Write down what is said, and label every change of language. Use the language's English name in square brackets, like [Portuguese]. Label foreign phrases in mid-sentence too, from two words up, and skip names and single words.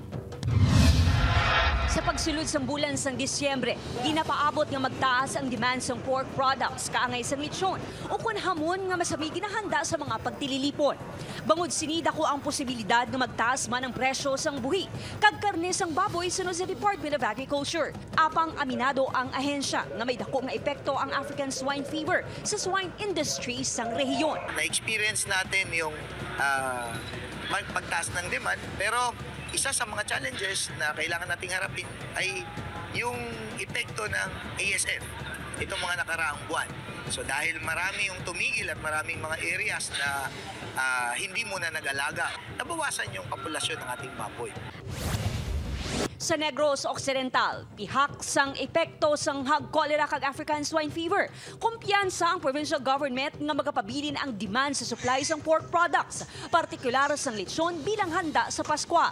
[Hiligaynon] Sa pagsulod sa bulan sang Disyembre, ginapaabot nga magtaas ang demand sa [English] pork products [Hiligaynon] kaangay sa lechon o kun hamon nga masami ginahanda sa mga pagtililipon. Bangod sinida ko ang posibilidad nga magtaas man ang presyo sang buhi kag karne sang baboy sunod sa Department of Agriculture. Apang aminado ang ahensya nga may dako nga epekto ang [English] African swine fever [Hiligaynon] sa [English] swine industry [Hiligaynon] sang rehiyon. [Filipino] Na-experience natin yung pagtaas ng demand, pero isa sa mga challenges na kailangan nating harapin ay yung epekto ng ASF, itong mga nakaraang buwan. So dahil marami yung tumigil at maraming mga areas na hindi muna nag-alaga, nabawasan yung populasyon ng ating baboy. [Hiligaynon] Sa Negros Occidental, pihak sang epekto sang hog cholera kag [English] African swine fever. [Hiligaynon] Kumpiyansa ang provincial government nga magapabilin ang demand sa supply sang [English] pork products, [Hiligaynon] partikular sang lechon bilang handa sa Paskwa.